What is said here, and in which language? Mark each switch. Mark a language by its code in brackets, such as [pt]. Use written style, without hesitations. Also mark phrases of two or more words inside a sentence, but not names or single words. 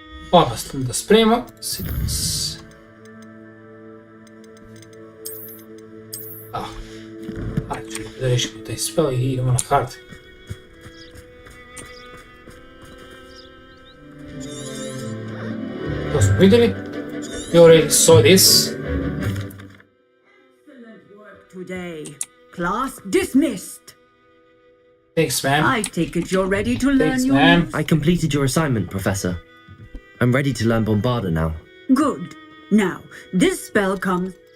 [sr] Odmah da spremimo. Seetings. Ajde, da rešimo taj spell i idemo na hard. To smo vidjeli. [en] You already saw this. Today. Class dismissed. Thanks, ma'am. I take it you're ready to learn Thanks, your... ma'am. I completed your assignment, Professor. I'm ready to learn Bombarda now. Good. Now, this spell comes...